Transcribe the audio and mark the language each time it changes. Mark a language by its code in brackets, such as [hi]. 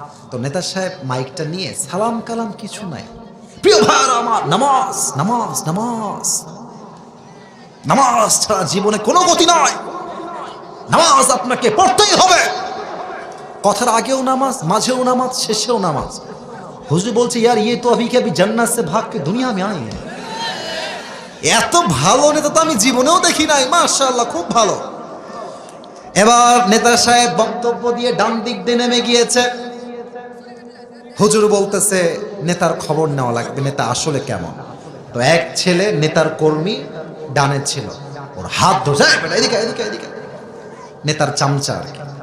[bn] তো নেতা সাহেব মাইকটা নিয়ে সালাম কালাম কিছু নাই, প্রিয় ভাই আমার, নামাজ নামাজ নামাজ, নামাজ ছাড়া জীবনে কোনো গতি নয়, নামাজ আপনাকে পড়তেই হবে। কথার আগেও নামাজ, মাঝেও নামাজ, শেষেও নামাজ। হুজুর বলছে [hi] ইয়ার ইয়ে তো अभी के अभी जन्नत से भाग के दुनिया में आए हैं। [bn] এত ভালো নেতা তো আমি জীবনেও দেখি নাই, মাশাআল্লাহ খুব ভালো। এবার নেতা সাহেব বক্তব্য দিয়ে ডান দিক দিয়ে নেমে গিয়েছে। হুজুর বলতেছে নেতার খবর নেওয়া লাগবে, নেতা আসলে কেমন। তো এক ছেলে নেতার কর্মী ডানে ছিল, ওর হাত ধরে এদিকে এদিকে এদিকে, নেতার চামচা আর কি।